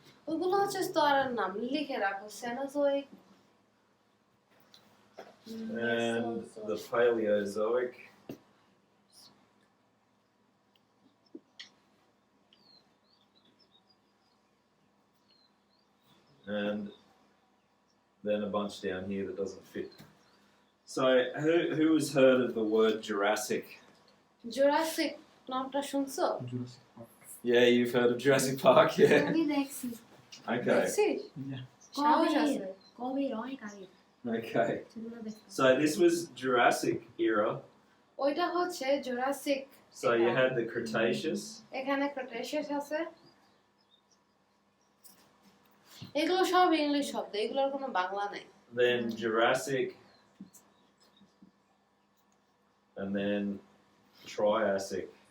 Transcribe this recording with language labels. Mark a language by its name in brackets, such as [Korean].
[Bangla] ওগুলো হচ্ছে স্তরের নাম লিখে রাখো সেনোজোইক [English] and the Paleozoic, and then a bunch down here that doesn't fit. So who has heard of the word Jurassic? [Bangla] Jurassic নামটা শুনছো [English] Yeah, you've heard of Jurassic Park, yeah. [Bangla] আমি দেখছি [English] Okay, [Bangla] দেখছিস সাহস আছে কবে অনেক আগে [English] okay. [Bangla] সেগুলো দেখছি [English] So this was Jurassic era. [Bangla] ওইটা হচ্ছে Jurassic [English] So you had the Cretaceous, [Bangla] এখানে ক্রেটাসিয়াস আছে এগুলো সব ইংলিশ শব্দ এগুলোর কোনো বাংলা নাই [English] then Jurassic, and then Triassic.